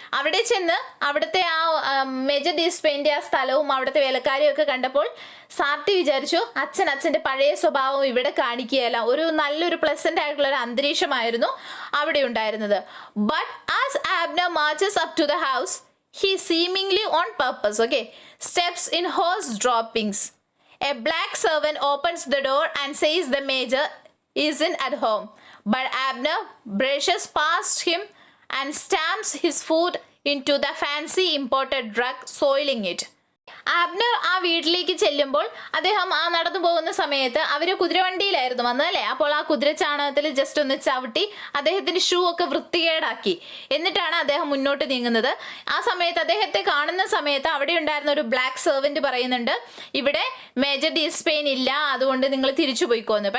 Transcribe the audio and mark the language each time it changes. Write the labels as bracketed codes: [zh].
[ml] അവിടെ ചെന്ന് അവിടുത്തെ ആ മേജർ ഡി സ്പെയിൻ്റെ ആ സ്ഥലവും അവിടുത്തെ വേലക്കാരെയും ഒക്കെ കണ്ടപ്പോൾ സാട്ടി വിചാരിച്ചു, അച്ഛൻ്റെ പഴയ സ്വഭാവം ഇവിടെ കാണിക്കുകയല്ല. ഒരു നല്ലൊരു പ്ലസന്റ് ആയിട്ടുള്ള ഒരു അന്തരീക്ഷമായിരുന്നു അവിടെ ഉണ്ടായിരുന്നത്. [en] But as Abner marches up to the house, he seemingly on purpose, steps in horse droppings, A black servant opens the door and says the major isn't at home. But Abner brushes past him and stamps his foot into the fancy imported rug, soiling it. [ml] ആബ്നർ ആ വീട്ടിലേക്ക് ചെല്ലുമ്പോൾ അദ്ദേഹം ആ നടന്നു പോകുന്ന സമയത്ത് അവർ കുതിരവണ്ടിയിലായിരുന്നു വന്നതല്ലേ. അപ്പോൾ ആ കുതിര ചാണകത്തിൽ ജസ്റ്റ് ഒന്ന് ചവിട്ടി അദ്ദേഹത്തിന്റെ ഷൂ ഒക്കെ വൃത്തികേടാക്കി. എന്നിട്ടാണ് അദ്ദേഹം മുന്നോട്ട് നീങ്ങുന്നത്. ആ സമയത്ത് അദ്ദേഹത്തെ കാണുന്ന സമയത്ത് അവിടെ ഉണ്ടായിരുന്ന ഒരു ബ്ലാക്ക് സെർവന്റ് പറയുന്നുണ്ട്, ഇവിടെ മേജർ ഡിസ്പെയിൻ ഇല്ല, അതുകൊണ്ട് നിങ്ങൾ തിരിച്ചു പോയിക്കോന്ന്.